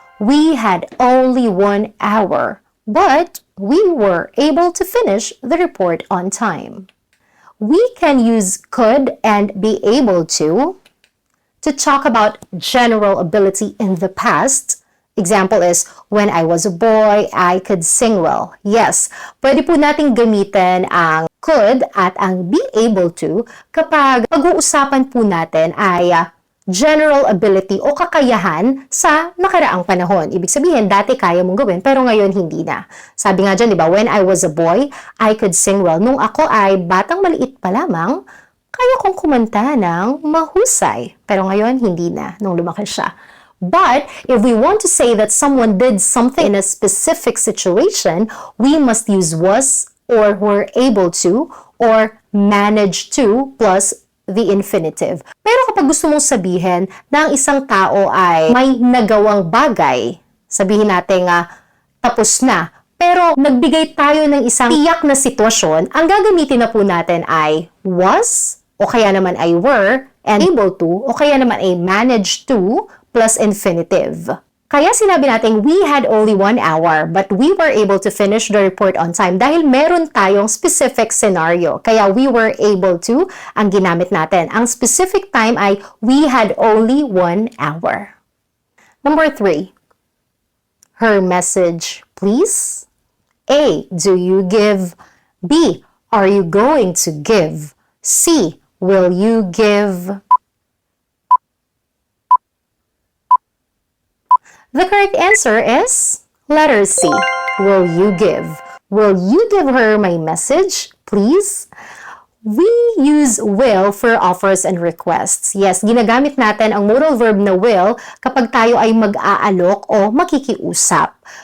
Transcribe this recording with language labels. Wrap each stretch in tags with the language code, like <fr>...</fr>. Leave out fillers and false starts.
<en>We had only 1 hour, but we were able to finish the report on time. We can use could and be able to talk about general ability in the past. Example is, when I was a boy, I could sing well.</en> <tl>Yes, pwede po nating gamitin ang could at ang be able to kapag pag-uusapan po natin ay general ability o kakayahan sa nakaraang panahon. Ibig sabihin, dati kaya mong gawin, pero ngayon hindi na. Sabi nga dyan, di ba,</tl> <en>when I was a boy, I could sing well.</en> <tl>Nung ako ay batang maliit pa lamang, kaya kong kumanta ng mahusay. Pero ngayon, hindi na, nung lumaki siya.</tl> <en>But if we want to say that someone did something in a specific situation, we must use was or were able to or managed to plus the infinitive.</en> <tl>Pero kapag gusto mong sabihin na ang isang tao ay may nagawang bagay, sabihin natin tapos na, pero nagbigay tayo ng isang tiyak na sitwasyon, ang gagamitin na po natin ay was o kaya naman ay were and able to o kaya naman ay managed to plus infinitive. Kaya sinabi natin,</tl> <en>we had only 1 hour, but we were able to finish the report on time</en> <tl>dahil meron tayong</tl> <en>specific scenario. Kaya we were able to,</en> <tl>ang ginamit natin. Ang specific time ay,</tl> <en>we had only 1 hour. Number 3. Her message, please. A, do you give? B, are you going to give? C, will you give? The correct answer is letter C. Will you give? Will you give her my message, please? We use will for offers and requests.</en> <tl>Yes, ginagamit natin ang modal verb na will kapag tayo ay mag-aalok o makikiusap.</tl>